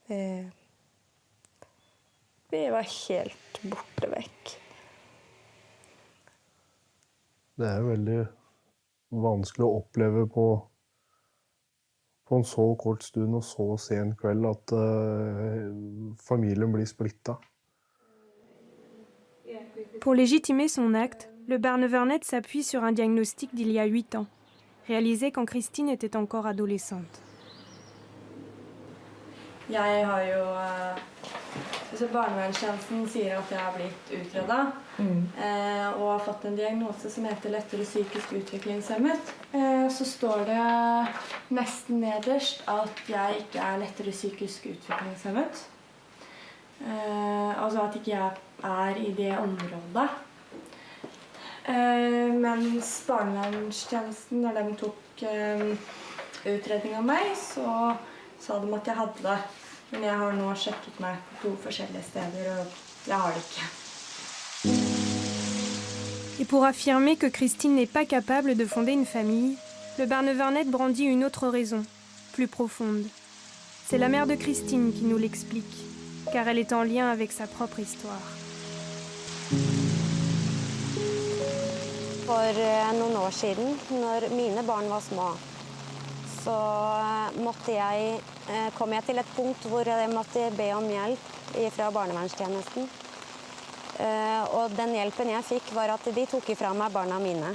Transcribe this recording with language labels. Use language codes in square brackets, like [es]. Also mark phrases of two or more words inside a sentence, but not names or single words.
[no] Vi var helt borte vekk. Det er jo veldig vanskelig å oppleve på en så kort stund og så sen kveld at familien blir splittet. [fr] Pour légitimer son acte, le Barnevernet s'appuie sur un diagnostic d'il y a 8 ans, réalisé quand Christine était encore adolescente. [no] Jeg har jo... Så barnevernstjenesten sier at jeg har blitt utredet, og har fått en diagnose som heter lettere psykisk utviklingshemmet. Så står det nesten nederst at jeg ikke er lettere psykisk utviklingshemmet. Altså at ikke jeg er i det området. Mens barnevernstjenesten, når de tok utredning av meg, så sa de at jeg hadde det. Men jeg har nå sjekket meg på 2 forskjellige steder, og jeg har det ikke. [fr] Et pour affirmer que Christine n'est pas capable de fonder une famille, le Barnevernet brandit une autre raison, plus profonde. C'est la mère de Christine qui nous l'explique, car elle est en lien avec sa propre histoire. [no] For noen år siden, når mine barn var små, så kom jeg til et punkt hvor jeg måtte be om hjelp fra barnevernstjenesten. Og den hjelpen jeg fikk var at de tok ifra meg barna mine.